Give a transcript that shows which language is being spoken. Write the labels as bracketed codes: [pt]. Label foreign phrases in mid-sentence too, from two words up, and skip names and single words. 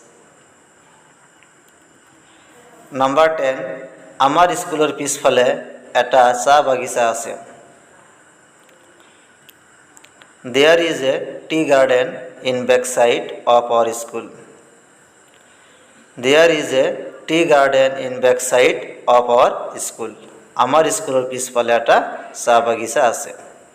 [as] নম্বৰ 10 আমাৰ স্কুলৰ পিছফালে এটা চা বাগিচা আছে। [en] There is a tea garden in back side of our school. There is a tea garden in back side of our school. [as] আমাৰ স্কুলৰ পিছফালে এটা চা বাগিচা আছে।